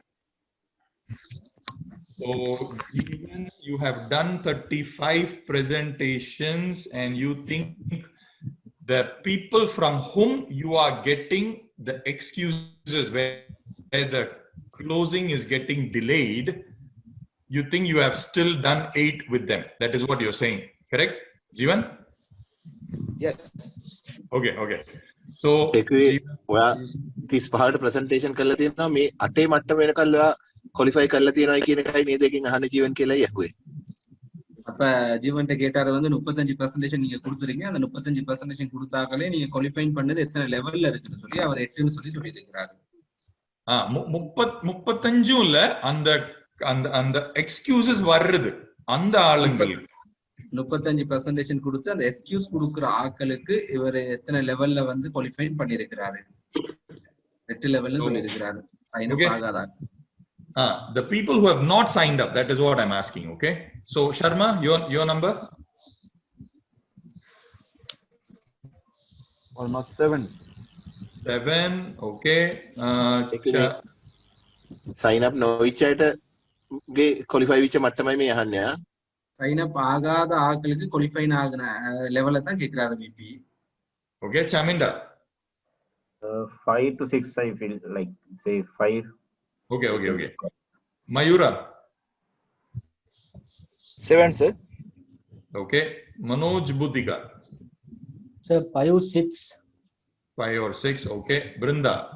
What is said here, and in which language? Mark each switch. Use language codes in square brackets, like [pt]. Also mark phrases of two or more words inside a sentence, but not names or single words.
[en] So Jeevan, you have done 35 presentations, and you think the people from whom you are getting the excuses where the closing is getting delayed, you think you have still done 8 with them. That is what you're saying. Correct, Jeevan? Yes. Okay. So [si] ඒකේ Jeevan, ඔයා 35ට ප්‍රසන්ටේෂන් කරලා තියෙනවා මේ 8 මට්ටම වෙනකල් ඔයා ක්වොලිෆයි කරලා තියෙනවායි කියන එකයි නේද එකකින් අහන්නේ ජීවන් කියලායි ඇහුවේ. [ta] அப்ப ஜீவன்ட்ட கேட்டாரு வந்து 35% நீங்க கொடுத்துறீங்க, அந்த 35% கொடுத்தாங்களே நீங்க குவாலிஃபைன் பண்ணது எத்தனை லெவல்ல இருக்குன்னு சொல்லி அவர் 8ன்னு சொல்லி இருக்கிறாரு. 35 இல்ல, அந்த அந்த அந்த எக்ஸ்கியூசஸ் வருது அந்த ஆளுங்களுக்கு 35% கொடுத்து அந்த எக்ஸ்கியூஸ் கொடுக்குற ஆட்களுக்கு இவர் எத்தனை லெவல்ல வந்து குவாலிஃபைன் பண்ணிருக்கிறாரு, 8 லெவல்னு சொல்லி இருக்கிறாரு. [en] sign up [ta] ஆகாதா? [en] The people who have not signed up, that is what I'm asking. Okay, so Sharma, your number? Almost 7. Okay. sign up [si] නොවිච්ච අයට ගේ ක්වොලිෆයි වෙච්ච මට්ටමයි මේ අහන්නේ. [en] sign up [ta] ஆகாத ஆட்களுக்கு குவாலிஃபைன் ஆகுன லெவல்ல தான் கேக்குறாரு விபி. [en] Okay, Chaminda. 5 to 6, I feel like, say 5. Okay. Mayura. 7, sir. Okay. Manoj Buddhika. Sir, 5, 6. 5 or 6. Okay. Brinda.